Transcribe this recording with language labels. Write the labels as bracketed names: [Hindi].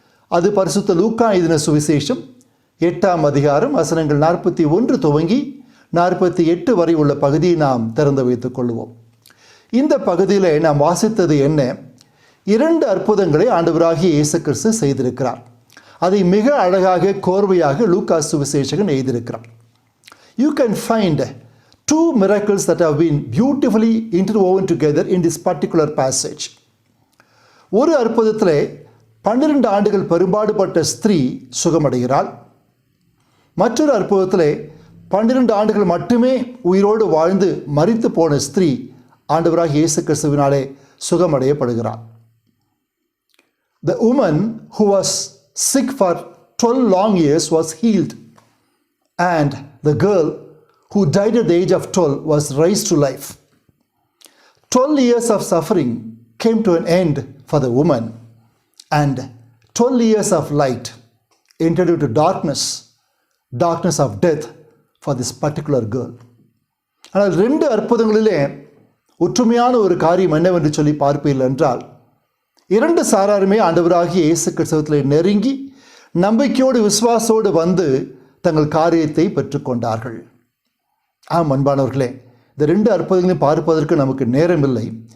[Tamil] அது பரிசுத்த லூக்கா எழுதின சுவிசேஷம் 8ஆம் அதிகாரம் வசனங்கள் 41 துவங்கி 48 வரை உள்ள பகுதியை நாம் திறந்து வைத்துக் கொள்வோம். இந்த பகுதியில் நாம் வாசித்தது என்ன? 2 அற்புதங்களை ஆண்டவராகிய இயேசு கிறிஸ்து செய்திருக்கிறார். அதை மிக அழகாக கோர்வையாக லூக்கா சுவிசேஷகன் எழுதியிருக்கிறார். [English] You can find 2 miracles that have been beautifully interwoven together in this particular passage. [Tamil] ஒரு அற்புதத்திலே 12 ஆண்டுகள் பெரும்பாடுபட்ட ஸ்திரீ சுகமடைகிறாள். மற்றொரு அற்புதத்திலே 12 ஆண்டுகள் மட்டுமே உயிரோடு வாழ்ந்து மரித்து போன ஸ்திரீ ஆண்டவராகிய இயேசு கிறிஸ்துவினாலே சுகமடையப்படுகிறார். [English] The woman who was sick for 12 long years was healed, and the girl who died at the age of 12 was raised to life. 12 years of suffering came to an end for the woman, and 12 years of light entered into darkness of death for this particular girl. [Tamil] ஆனால் 2 அற்புதங்களிலே ஒற்றுமையான ஒரு காரியம் என்னவென்று சொல்லி பார்ப்பீர்கள் என்றால், 2 சாராருமே ஆண்டவராகிய இயேசு கிறிஸ்துவிலே நெருங்கி நம்பிக்கையோடு விசுவாசோடு வந்து தங்கள் காரியத்தை பெற்றுக்கொண்டார்கள். ஆம் அன்பானவர்களே, இந்த 2 அற்புதங்களையும் பார்ப்பதற்கு நமக்கு நேரமில்லை.